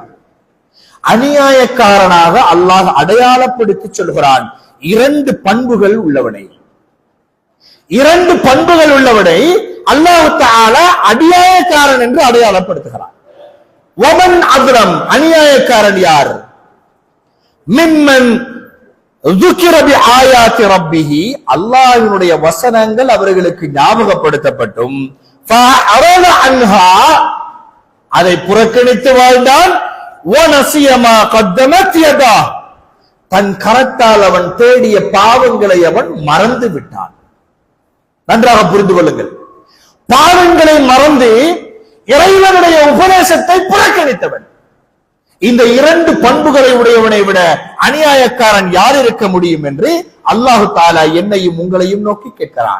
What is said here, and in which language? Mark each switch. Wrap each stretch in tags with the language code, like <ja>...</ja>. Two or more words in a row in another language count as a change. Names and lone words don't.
<ta>அநியாயக்காரனாக அல்லாஹ் அடையாளப்படுத்தி சொல்கிறான் 2 பண்புகள் உள்ளவனை. 2 பண்புகள் உள்ளவனை அல்லாஹ் தஆலா அநியாயக்காரன் என்று அடையாளப்படுத்துகிறான்.</ta> <ar>ومن أظلم,</ar> <ta>அநியாயக்காரன் யார்?</ta> <ar>மிம்மன் ذُكِرَ بِآيَاتِ رَبِّهِ,</ar> <ta>அல்லாஹ்வினுடைய வசனங்கள் அவர்களுக்கு ஞாபகப்படுத்தப்பட்டும்</ta> <ar>فَأَعْرَضَ عَنْهَا,</ar> <ta>அதை புறக்கணித்து வாழ்ந்தான்.</ta> <ar>وَنَسِيَ مَا قَدَّمَتْ يَدَاهُ,</ar> <ta>தன் கரத்தால் அவன் தேடிய பாவங்களை அவன் மறந்து விட்டான். நன்றாக புரிந்து கொள்ளுங்கள், பாவங்களை மறந்து இறைவனுடைய உபதேசத்தை புறக்கணித்தவன். இந்த 2 பண்புகளை உடையவனை விட அநியாயக்காரன் யார் இருக்க முடியும் என்று அல்லாஹ் தஆலா என்னையும் உங்களையும் நோக்கி கேட்கிறான்.</ta>